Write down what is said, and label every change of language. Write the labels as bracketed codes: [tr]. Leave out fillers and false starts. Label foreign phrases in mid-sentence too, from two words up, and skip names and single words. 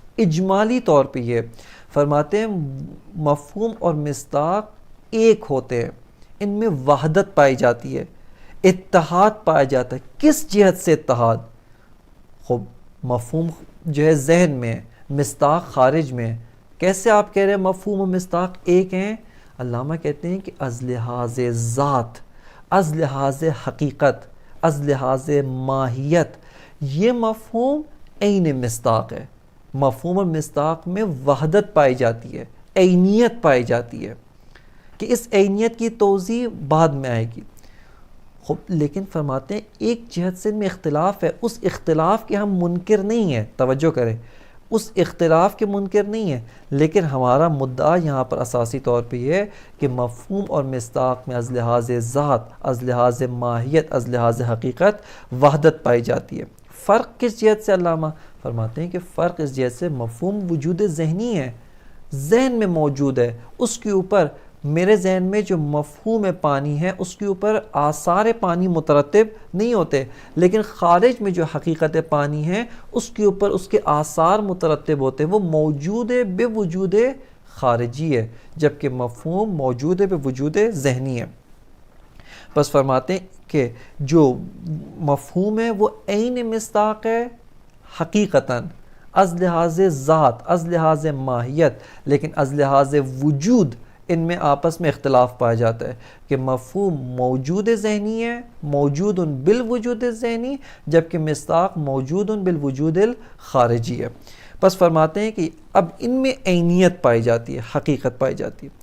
[ur] اجمالی طور پہ یہ فرماتے ہیں مفہوم اور مصداق ایک ہوتے ہیں، ان میں وحدت پائی جاتی ہے، اتحاد پایا جاتا ہے۔ کس جہت سے اتحاد؟ خب مفہوم جو ہے ذہن میں، مصداق خارج میں، کیسے آپ کہہ رہے ہیں مفہوم و مصداق ایک ہیں؟ علامہ کہتے ہیں کہ از لحاظ ذات، از لحاظ حقیقت، از لحاظ ماہیت، یہ مفہوم عین مصداق ہے۔ مفہوم و مصداق میں وحدت پائی جاتی ہے، عینیت پائی جاتی ہے، کہ اس عینیت کی توضیح بعد میں آئے گی۔ لیکن فرماتے ہیں ایک جہت سے ان میں اختلاف ہے، اس اختلاف کے ہم منکر نہیں ہیں، توجہ کریں، اس اختلاف کے منکر نہیں ہیں، لیکن ہمارا مدعا یہاں پر اساسی طور پہ یہ ہے کہ مفہوم اور مصداق میں از لحاظ ذات، از لحاظ ماہیت، از لحاظ حقیقت وحدت پائی جاتی ہے۔ فرق کس جہت سے؟ علامہ فرماتے ہیں کہ فرق اس جہت سے مفہوم وجود ذہنی ہے، ذہن میں موجود ہے، اس کے اوپر میرے ذہن میں جو مفہوم پانی ہے اس کے اوپر آثار پانی مترتب نہیں ہوتے، لیکن خارج میں جو حقیقت پانی ہے اس کے اوپر اس کے آثار مترتب ہوتے ہیں، وہ موجود بے وجود خارجی ہے، جبکہ مفہوم موجود بے وجود ذہنی ہے۔ بس فرماتے ہیں کہ جو مفہوم ہے وہ عین مصداق ہے حقیقتاً، از لحاظ ذات، از لحاظ ماہیت، لیکن از لحاظ وجود ان میں آپس میں اختلاف پایا جاتا ہے کہ مفہوم موجود ذہنی ہے، موجود بالوجود ذہنی، جبکہ مصداق موجود بالوجود الخارجی ہے۔ بس فرماتے ہیں کہ اب ان میں عینیت پائی جاتی ہے، حقیقت پائی جاتی ہے۔